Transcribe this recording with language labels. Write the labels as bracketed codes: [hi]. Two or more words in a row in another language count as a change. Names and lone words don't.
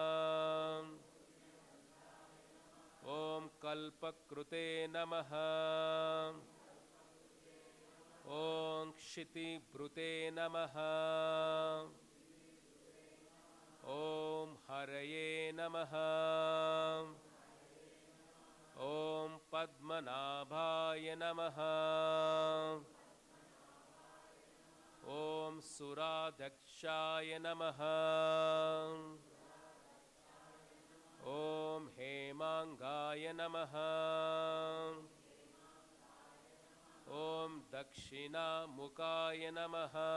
[sa] ఓం కల్పకృతే నమః. ఓం క్షితిభృతే నమః. ఓం హరయే నమః. ఓం पद्मनाभाय नमः। ॐ सुराध्यक्षाय नमः। ॐ हेमांगाय नमः। ॐ दक्षिणामुखाय नमः।